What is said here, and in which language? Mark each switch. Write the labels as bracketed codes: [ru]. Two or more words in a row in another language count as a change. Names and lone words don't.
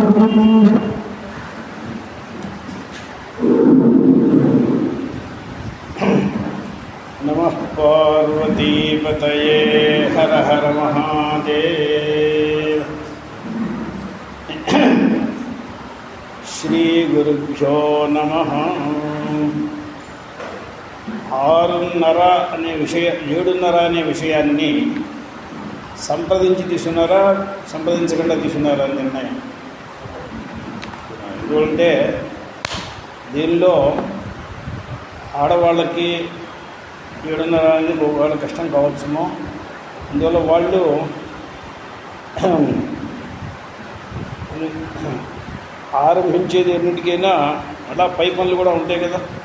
[sa] नमः पार्वतीपतये हर हर महादेव। श्री गुरुभ्यो नमः। [te] 6:30 అనే విషయం 7:30 అనే విషయాన్ని సంప్రదించి తీసుకున్నారా సంప్రదించకుండా తీసుకున్నారా నిర్ణయం. ఎందుకంటే దీనిలో ఆడవాళ్ళకి 7:30 అనేది వాళ్ళ కష్టం కావచ్చుమో, అందువల్ల వాళ్ళు ఆరంభించేది ఎన్నిటికైనా అలా పై పనులు కూడా ఉంటాయి కదా.